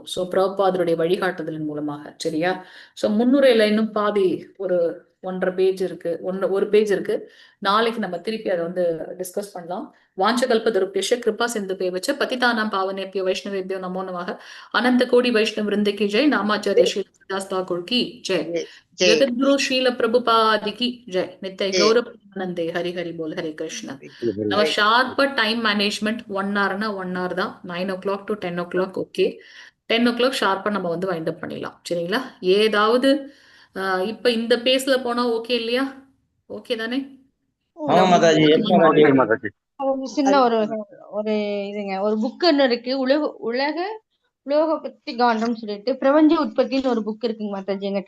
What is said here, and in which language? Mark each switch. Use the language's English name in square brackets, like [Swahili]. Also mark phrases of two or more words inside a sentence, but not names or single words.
[Tamil] ஸோ பிரபுபாதருடைய வழிகாட்டுதலின் மூலமாக. சரியா? ஸோ முன்னுரையில இன்னும் பாதி ஒரு 1.5 பேஜ் இருக்கு, ஒரு பேஜ் இருக்கு. நாளைக்கு நம்ம திருப்பி அதை வந்து டிஸ்கஸ் பண்ணலாம். [Sanskrit] वाञ्छाकल्पतरुभ्यश्च कृपा सिन्धुभ्य एव च पतितानां पावनेभ्यो वैष्णवेभ्यो नमो नमः. [Hindi] अनंत कोटि वैष्णव वृंद की जय. नामाचार्य श्री दास ठाकुर की जय. जगद्गुरु श्रील प्रभुपाद की जय. नित्य गौर नंदे. हरि हरि बोल. हरे कृष्ण. [Tamil] நம்ம ஷார்ப்பா [English] time management [Tamil] 1 hourனா 1 hour தான். 9 o'clock to 10 o'clock. ஓகே, 10 o'clock ஷார்ப்பா நம்ம வந்து [English] wind up [Tamil] பண்ணிடலாம். சரிங்களா? ஏதாவது இப்ப இந்த பேஸ்ல போனா ஓகே இல்லையா? ஓகே தானே? சின்ன ஒரு இதுங்க, ஒரு புக் ஒன்று இருக்கு, உலோகபத்தி காண்டம் சொல்லிட்டு பிரபஞ்ச உற்பத்தின்னு ஒரு புக் இருக்குங்க மாதாஜி என்கிட்ட.